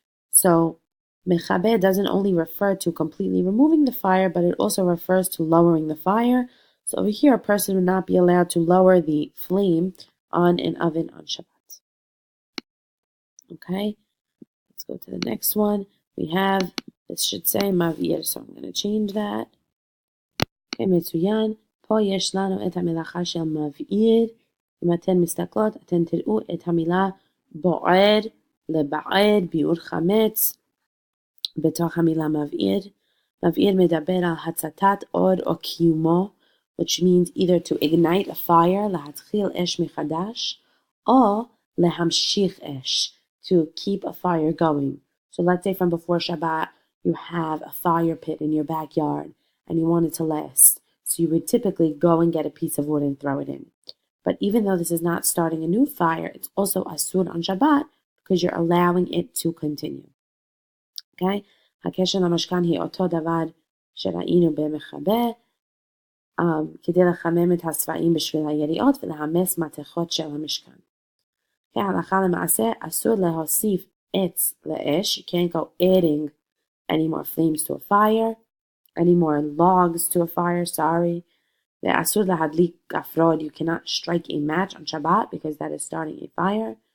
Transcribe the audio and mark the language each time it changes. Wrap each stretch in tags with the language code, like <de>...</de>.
<en>So, Mechabeh doesn't only refer to completely removing the fire, but it also refers to lowering the fire. So over here, a person would not be allowed to lower the flame on an oven on Shabbat. Okay, let's go to the next one. We have, this should say Mavir, so I'm going to change that.</en> <he>Okay, מצוין. פה יש לנו את המלאכה של מבעיר. אם אתן מסתכלות, אתן תראו את המילה בוער, לבער, ביעור חמץ. בתוך המילה מבעיר. מבעיר מדבר על הצתת אור או קיומו, which means either to ignite a fire, להתחיל אש מחדש, או להמשיך אש, to keep a fire going.</he> <en>So let's say from before Shabbat, you have a fire pit in your backyard, and you want it to last. So you would typically go and get a piece of wood and throw it in. But even though this is not starting a new fire, it's also asur on Shabbat, because you're allowing it to continue. Okay?</en> <he>הקשר למשכן היא אותו דבר שראינו במחבר, כדי לחמם את הצבעים בשביל היריעות ולהמס מתכות של המשכן.</he> <en>הלכה למעשה, אסור להוסיף עץ לאש. You can't go adding any more flames to a fire, any more logs to a fire, sorry. ואסור להדליק גפרור. You cannot strike a match on Shabbat because that is starting a fire.</en>